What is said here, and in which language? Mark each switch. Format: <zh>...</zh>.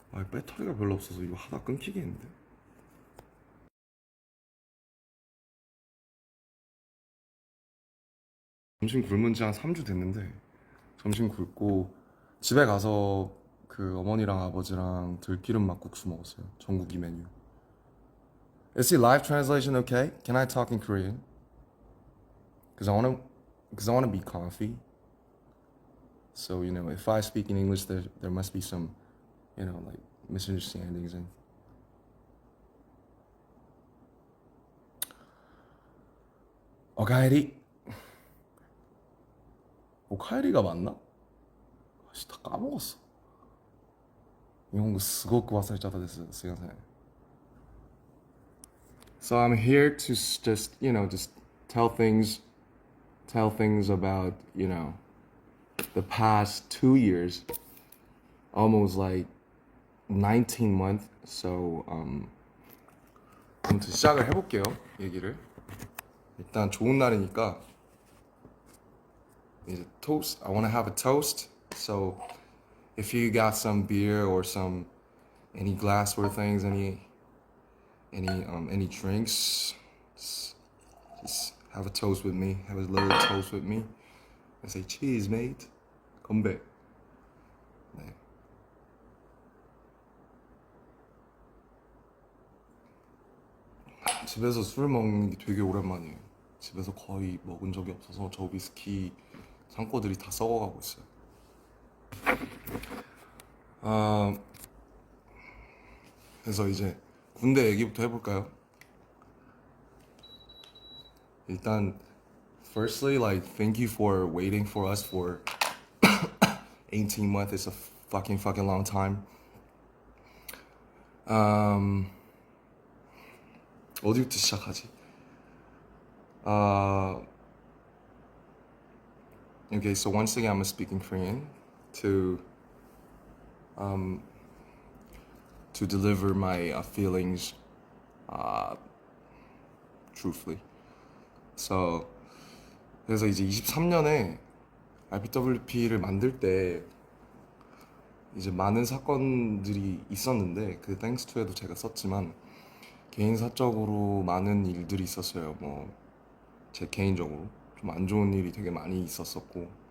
<ko>배터리가 별로 없어서 이거 하다 끊기겠는데. 점심 굶은 지 한 3주 됐는데 점심 굶고 집에 가서 어머니랑 아버지랑 들기름 막국수 먹었어요. 전국이 메뉴.</ko> <en>Is the live translation okay? Can I talk in Korean? Cause I wanna be comfy. So if I speak in English, there must be some, like misunderstandings and.</en> <ja>오카에리.</ja> <ko>오카에리가 맞나? 다 까먹었어. 일본어</ko> <ja>すごく忘れちゃったです。すいません.</ja> <en>So I'm here to just tell things about, the past 2 years, almost like 19 months.</en> <ko>So 아무튼 시작을 해볼게요. 얘기를. 일단 좋은 날이니까 이제</ko> <en>toast. I want to have a toast. So if you got some beer or any glassware things, any drinks, just have a toast with me. Have a little toast with me. And say cheers, mate.</en> <ko>건배. 네. 집에서 술 먹는 게 되게 오랜만이에요. 집에서 거의 먹은 적이 없어서 저 위스키 창고들이 다 썩어가고 있어요. 그래서 이제 군대 얘기부터 해볼까요?</ko> <en>일단 firstly, like, thank you for waiting for us for 18 months. It's a fucking long time.</en> <ko>어디부터 시작하지?</ko> <en>Okay, so once again, I'm speaking Korean to deliver my feelings truthfully.</en> <ko>So 그래서 이제 23년에 RPWP를 만들 때 이제 많은 사건들이 있었는데 그 땡스 투에도 제가 썼지만 개인 사적으로 많은 일들이 있었어요. 뭐 제 개인적으로 좀 안 좋은 일이 되게 많이 있었었고,</ko>